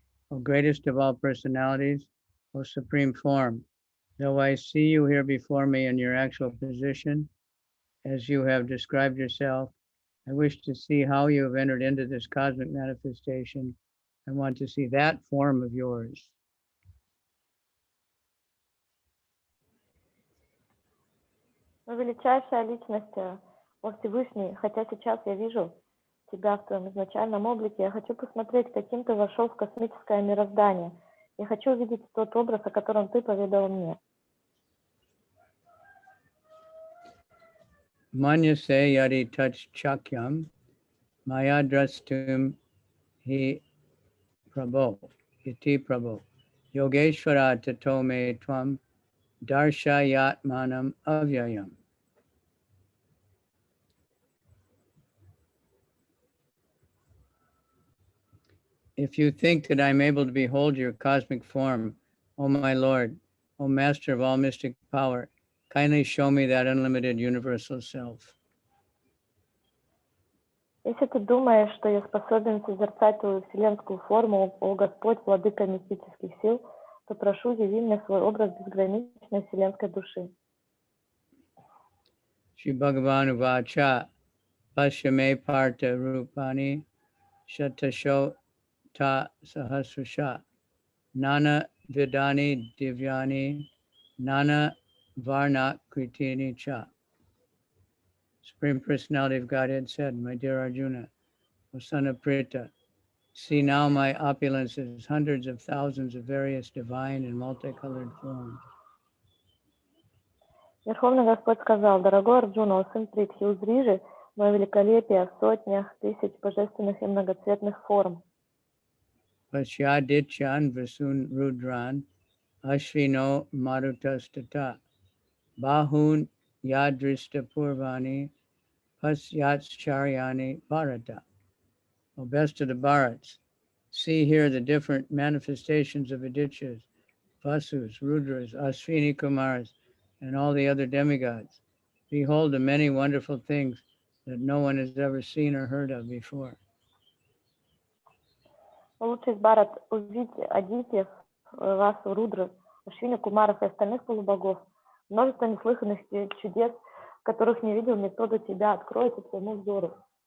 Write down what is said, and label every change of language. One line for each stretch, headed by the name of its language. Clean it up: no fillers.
English: O greatest of all personalities, O supreme form, though I see you here before me in your actual position, as you have described yourself, I wish to see how you have entered into this cosmic manifestation. I want to see that form of yours.
Russian: О величайшая личность, о Всевышний, хотя сейчас я вижу тебя в твоем изначальном облике, я хочу посмотреть, каким ты вошел в космическое мироздание. Я хочу увидеть тот образ, о котором ты поведал мне.
Sanskrit: Manyase yadi touch chakyam mayadrastum hi prabho iti prabho yogeshvara tato me tvam darshayatmanam avyayam.
English: If you think that I am able to behold your cosmic form, O my Lord, O Master of all mystic power, kindly show me that unlimited universal self.
Russian: Если ты думаешь, что я способен созерцать твою вселенскую форму, о Господь, владыка мистических сил, то прошу, яви мне свой образ безграничной вселенской души.
Sanskrit: Shri Bhagavan-Vacha Pashyame Parta Rupani Shatasho Ta Sahasrasha Nana Vidani Divyani Nana Varna Kritini Cha.
English: Supreme Personality of Godhead said, my dear Arjuna, O son of Pritha, See now my opulence is hundreds of thousands of various divine and multicolored forms.
Russian: Верховный Господь сказал: дорогой Арджуна, о сын Притхи, узри же мое великолепие в сотнях тысяч божественных и многоцветных форм.
Sanskrit: Pasyadichan Vasun Rudran Ashvino Marutastata Bahun Yadrista Purvani Pasyatcharyani Bharata.
English: O best of the Bharats, see here the different manifestations of Adityas, Vasus, Rudras, Ashvini Kumars, and all the other demigods. Behold the many wonderful things that no one has ever seen or heard of before.
Russian: Лучший из Бхарат, увидите Адитьев, Васу, Рудры, Ашвини, Кумаров и остальных полубогов. Множество неслыханных чудес, которых не видел никто до тебя, откроется твоему взору.